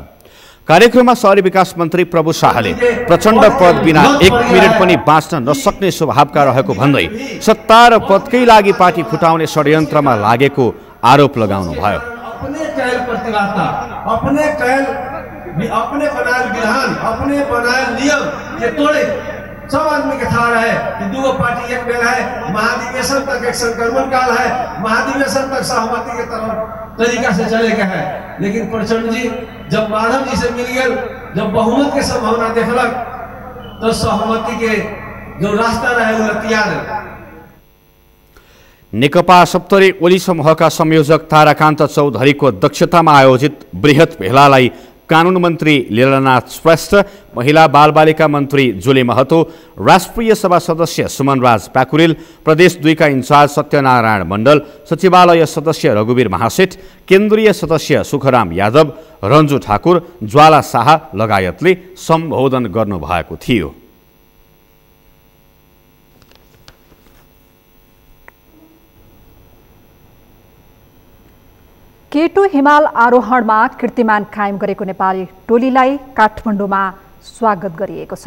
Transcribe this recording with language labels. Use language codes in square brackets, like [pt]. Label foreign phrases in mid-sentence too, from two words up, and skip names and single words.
[ne] कार्यक्रममा शहरी विकास मन्त्री प्रभु शाहले प्रचण्ड पद बिना 1 मिनेट पनि बाँच्न नसक्ने स्वभावका रहेको भन्दै सत्ता र पदकै लागि पार्टी फुटाउने षड्यन्त्रमा लागेको आरोप लगाउनुभयो। [mai] अपने कैल प्रतिवादता, अपने बनाए विधान, अपने बनाए नियम ये तोड़े। सब आदमी के था रहे कि 2 पार्टी एक बेला है, महाधिवेशन तक एक संक्रमण काल है, महाधिवेशन तक सहमति के तरफ तरीका से चले गए हैं। लेकिन प्रचंड जी जब माधव जी से मिल गए, जब बहुमत के संभावना देखलक, तो सहमति के जो रास्ता रहे वो तैयार। [ne] नेकपा सप्तरी ओली समूहका संयोजक ताराकान्त चौधरीको अध्यक्षतामा आयोजित बृहत भेलालाई कानुन मन्त्री लीलानाथ श्रेष्ठ, महिला बालबालिका मन्त्री जुली महतो, राष्ट्रिय सभा सदस्य सुमनराज प्याकुरेल, प्रदेश 2 का इन्चार्ज सत्यनारायण मण्डल, सचिवालय सदस्य रघुवीर महासेठ, केन्द्रीय सदस्य सुखराम यादव, रन्जु ठाकुर, ज्वाला शाह लगायतले सम्बोधन गर्नुभएको थियो। K2 हिमाल आरोहणमा कीर्तिमान कायम गरेको नेपाली टोलीलाई काठमाडौँमा स्वागत गरिएको छ।